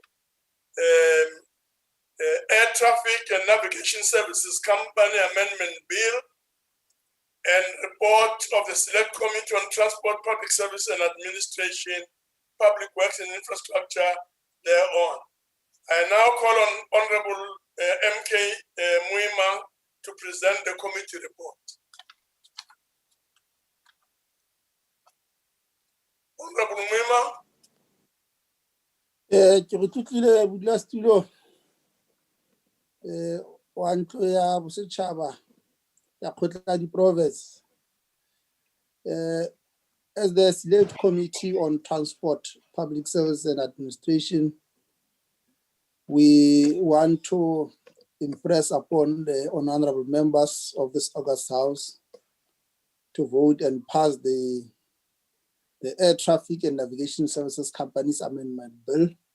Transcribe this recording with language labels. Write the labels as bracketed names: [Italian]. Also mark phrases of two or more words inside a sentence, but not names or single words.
[English] Air Traffic and Navigation Services Company Amendment Bill and report of the Select Committee on Transport, Public Service and Administration, Public Works and Infrastructure thereon. I now call on Honorable MK Muima to present the committee report. Honorable Muima. [Northern Sotho] Ke re tlotlile bodulasetulo wa ntlo ya bosetšhaba ya kgotla di-province. [English] As the Select Committee on Transport, Public Service and Administration, we want to impress upon the honorable members of this August House to vote and pass the Air Traffic and Navigation Services Companies Amendment Bill.